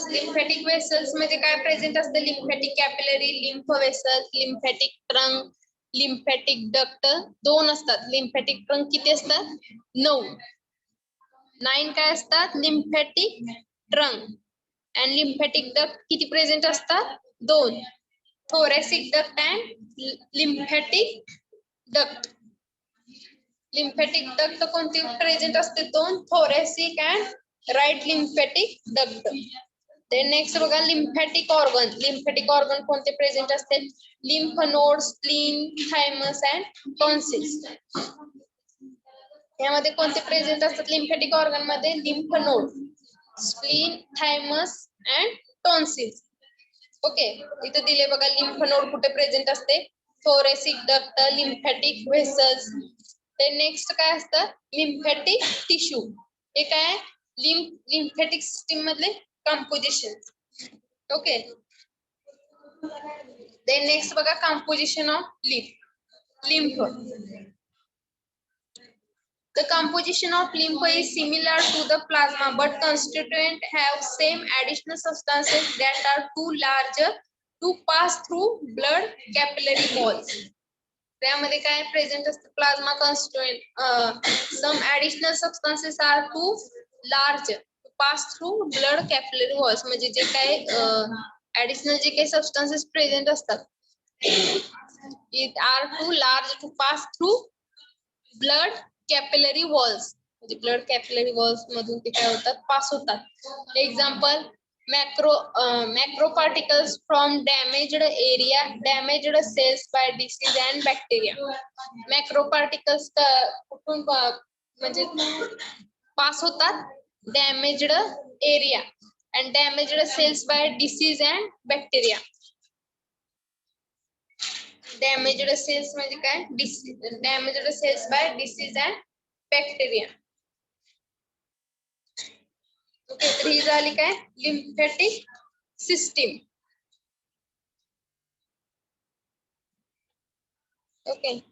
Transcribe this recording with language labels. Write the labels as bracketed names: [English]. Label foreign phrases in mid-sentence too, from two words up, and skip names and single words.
[English] lymphatic vessels [Marathi] म्हणजे काय प्रेझेंट असतं? [English] lymphatic capillary, lymph vessels, lymphatic trunk, lymphatic duct. [Marathi] 2 असतात. [English] lymphatic trunk [Marathi] किती असतात? 9 काय असतात? [English] lymphatic trunk. [Marathi] आणि [English] lymphatic duct [Marathi] किती प्रेझेंट असतात? [English] 2. thoracic duct and lymphatic duct. lymphatic duct [Marathi] कोणती प्रेझेंट असते? 2. [English] thoracic and right lymphatic duct. Then next बघा lymphatic organ. lymphatic organ [Marathi] कोणते प्रेझेंट असते? [English] lymph node, spleen, thymus and tonsils. [Marathi] यामध्ये कोणते प्रेझेंट असतात [English] lymphatic organ [Marathi] मध्ये? [English] lymph node, spleen, thymus and tonsils. [Marathi] ओके, इथे दिले बघा [English] lymph node [Marathi] कुठे प्रेझेंट असते? [English] thoracic duct, lymphatic vessels. [Marathi] ते नेक्स्ट काय असतं? [English] lymphatic tissue. [Marathi] हे काय? [English] lymphatic system [Marathi] मधले कंपोजिशन. [English] okay, then next बघा composition of lymph. The composition of lymph is similar to the plasma, but constituents have same additional substances that are too large to pass through blood capillary walls. [Marathi] त्यामध्ये काय प्रेझेंट असतं? [English] plasma constituent. some additional substances are too large to pass through blood capillary walls. [Marathi] म्हणजे जे काय [English] ऍडिशनल [Marathi] जे काही [English] substances present असतात it are too large to pass through blood capillary walls. [Marathi] म्हणजे [English] blood capillary walls [Marathi] मधून ते काय होतात? पास होतात. [English] एक्झाम्पल macro particles from damaged area, damaged cells by disease and bacteria. macro particles [Marathi] कुठून म्हणजे पास होतात? [English] damaged area and damaged cells by disease and bacteria. damaged cells [Marathi] म्हणजे काय? [English] damaged cells by disease and bacteria. [Marathi] ओके, तर ही झाली काय? [English] lymphatic system. [Marathi] ओके,